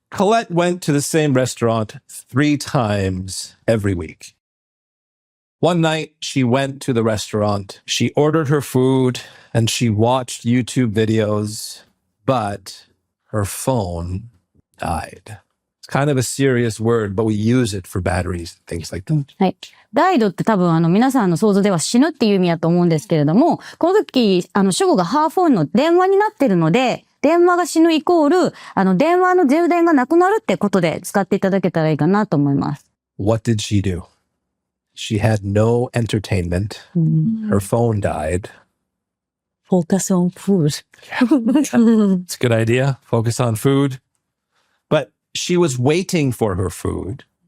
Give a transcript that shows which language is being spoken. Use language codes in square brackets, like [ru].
[en] Colette went to the same restaurant 3 times every week. One night, she went to the restaurant. She ordered her food and she watched YouTube videos, but her phone died. It's kind of a serious word, but we use it for batteries and things like that. [ja] はい。ダイドって多分皆さんの想像では死ぬっていう意味だと思うんですけれども、この時、主語がハーフォンの電話になってるので、電話が死ぬイコール、電話の充電がなくなるってことで使っていただけたらいいかなと思います。 [en] What did she do? She had no entertainment. Her phone died. Focus on food. It's a good idea. Focus on food. But she was waiting for her food.